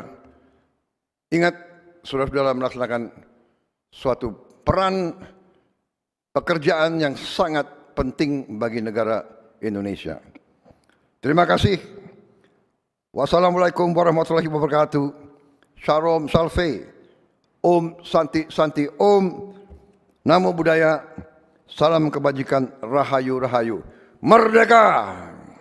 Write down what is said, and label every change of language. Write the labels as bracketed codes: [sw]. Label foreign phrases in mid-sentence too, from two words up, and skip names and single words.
[id] Ingat, saudara-saudara melaksanakan suatu peran pekerjaan yang sangat penting bagi negara Indonesia. Terima kasih. [ar] والسلام عليكم ورحمة الله وبركاته. [sa] Shalom Salve. ॐ शान्ति शान्ति ॐ. [pi] Namo Buddhaya. [id] Salam kebajikan. [jv] Rahayu Rahayu. [id] Merdeka!